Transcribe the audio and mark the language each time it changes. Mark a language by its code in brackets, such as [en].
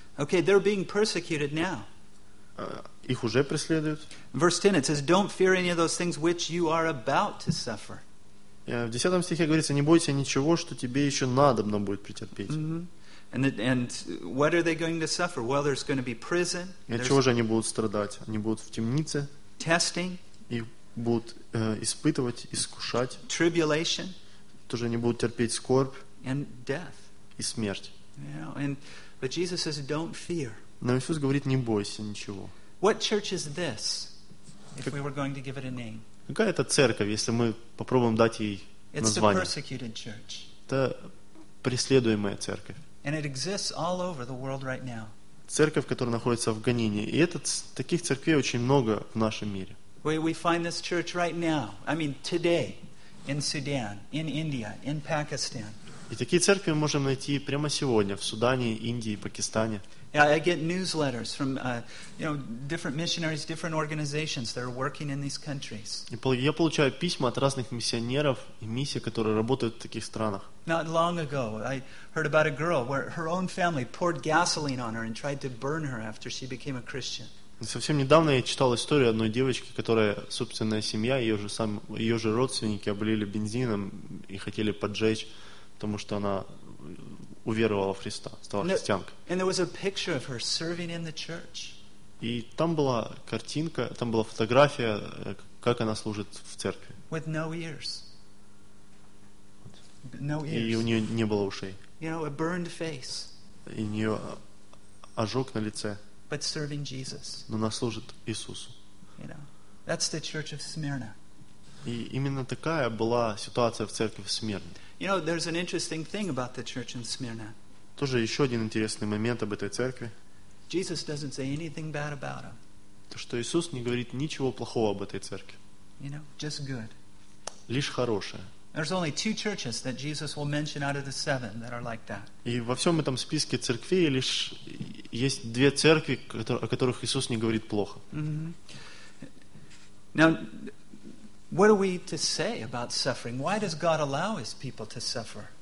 [en] Okay, they're being persecuted now. [ru] Их уже преследуют. [en] Verse 10, it says, don't fear any of those things which you are about to suffer. [ru] В 10 стихе говорится, не бойся ничего, что тебе еще надобно будет претерпеть. [en] Mm-hmm. And what are they going to suffer? Well, there's going to be prison. [ru] И от чего же они будут страдать? Они будут в темнице. [en] Testing. [ru] Их будут испытывать, искушать. [en] Tribulation. [ru] Тоже они будут терпеть скорбь. [en] And death. [ru] И смерть. [en] Yeah, and but Jesus says, don't fear. [ru] Но Иисус говорит, не бойся ничего. [en] What church is this? If we were going to give it a name. [ru] Какая это церковь, если мы попробуем дать ей название? [en] It's the persecuted church. [ru] Это преследуемая церковь. [en] And it exists all over the world right now. [ru] Церковь, которая находится в гонении, и этот таких церквей очень много в нашем мире. [en] We find this church right now. I mean, today, in Sudan, in India, in Pakistan. [ru] И такие церкви мы можем найти прямо сегодня в Судане, Индии, Пакистане. [en] I get newsletters from different missionaries, different organizations that are working in these countries. [ru] Я получаю письма от разных миссионеров и миссий, которые работают в таких странах. [en] Not long ago, I heard about a girl where her own family poured gasoline on her and tried to burn her after she became a Christian. [ru] Совсем недавно я читал историю одной девочки, которая собственная семья, ее же родственники облили бензином и хотели поджечь, потому что она уверовала в Христа, стала христианкой. [en] And there was a picture of her serving in the church. [ru] И там была картинка, там была фотография, как она служит в церкви. [en] With no ears. No ears. [ru] И у нее не было ушей. [en] You know, a burned face. [ru] И у нее ожог на лице. [en] But serving Jesus. [ru] Но она служит Иисусу. [en] You know, that's the church of Smyrna. [ru] И именно такая была ситуация в церкви в Смирне. [en] You know, there's an interesting thing about the church in Smyrna. [ru] Тоже еще один интересный момент об этой церкви. [en] Jesus doesn't say anything bad about them. [ru] То, что Иисус не говорит ничего плохого об этой церкви. [en] You know, just good. [ru] Лишь хорошее. [en] There's only two churches that Jesus will mention out of the seven that are like that. [ru] И во всем этом списке церквей лишь есть две церкви, о которых Иисус не говорит плохо. Mm-hmm. [en] Now, what are we to say about suffering? Why does God allow His people to suffer?